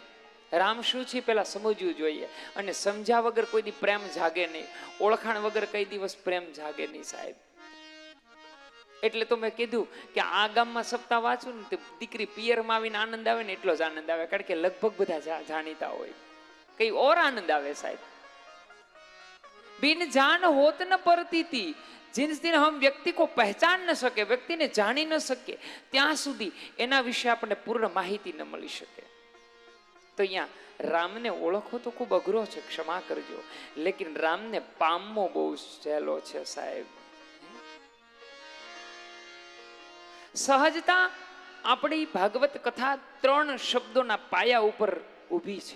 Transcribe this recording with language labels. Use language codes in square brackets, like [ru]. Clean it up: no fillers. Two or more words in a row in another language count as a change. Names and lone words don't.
[gu] રામ શું છે પેલા સમજવું જોઈએ, અને સમજ્યા વગર કોઈ દી પ્રેમ જાગે નહીં. ઓળખાણ વગર કઈ દિવસ પ્રેમ જાગે નહીં સાહેબ. એટલે તો મેં કીધું કે આ ગામમાં સપ્તાહ વાંચું ને દીકરી પિયરમાં આવીને આનંદ આવે ને એટલો જ આનંદ આવે, કારણ કે લગભગ બધા જાણીતા હોય. કઈ ઓર આનંદ આવે સાહેબ. [hi] बिन जान होत न परतीति, जिन दिन हम व्यक्ति को पहचान न सके, व्यक्ति ने जानी न सके, [gu] ત્યાં સુધી એના વિશે આપણને પૂર્ણ માહિતી ન મળી શકે. તો અહીંયા રામને ઓળખવો તો ખૂબ અઘરો છે, ક્ષમા કરજો, લેકિન રામને પામવો બહુ સહેલો છે સાહેબ. સહજતા આપણી ભાગવત કથા 3 શબ્દોના પાયા ઉપર ઊભી છે.